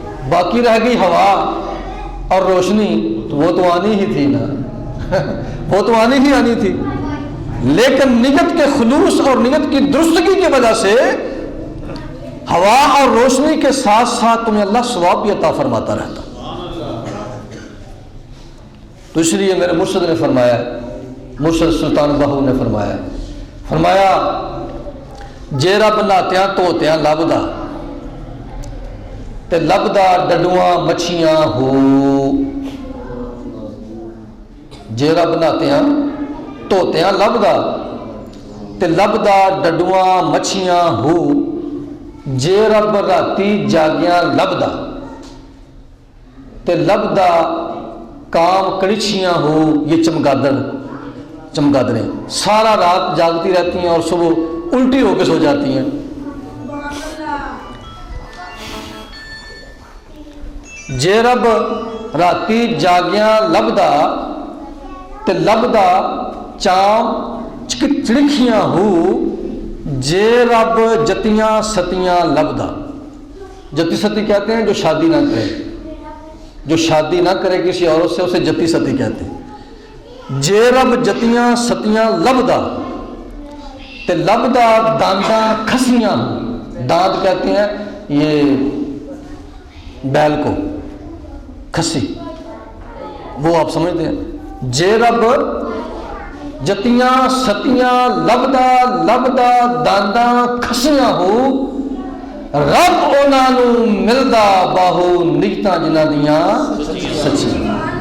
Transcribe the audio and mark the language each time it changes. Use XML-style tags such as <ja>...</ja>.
<ur>باقی رہ گئی ہوا اور روشنی، تو وہ تو آنی ہی تھی نا وہ تو آنی تھی. لیکن نیت کے خلوص اور نیت کی درستگی کی وجہ سے ہوا اور روشنی کے ساتھ ساتھ تمہیں اللہ ثواب بھی عطا فرماتا رہتا. تو اس لیے میرے مرشد نے فرمایا، مرشد سلطان بہو نے فرمایا</ur> <pa>جے رب نہاتیاں توتیاں لبدا تے لبدا ڈڈواں مچھیاں ہو. جے رب نہاتیاں توتیاں لبدا تے لبدا ڈڈواں مچھیاں ہو. جے رب راتی جاگیاں لبدا تے لبدا کام کڑچیاں ہو.</pa> <ur>یہ چمگادڑیں سارا رات جاگتی رہتی ہیں اور صبح الٹی ہو کے سو جاتی ہیں.</ur> <pa>جے رب راتی جاگیاں لبدا تے لبدا چام چڑکھیاں ہو. جے رب جتیاں ستیاں لبدا.</pa> <ur>جتی ستی کہتے ہیں جو شادی نہ کرے، جو شادی نہ کرے کسی عورت سے اسے جتی ستی کہتے ہیں.</ur> <pa>جے رب جتیاں ستیاں لبدا تے لبدا دانداں کھسیاں.</pa> <ur>دانت کہتے ہیں یہ بیل کو، کھسی وہ آپ سمجھتے ہیں.</ur> <pa>جے رب جتیاں ستیاں لبدا دانداں کھسیاں ہو. رب انہاں نوں ملدا باہو نگتاں جنہاں دیاں سچیاں.</pa>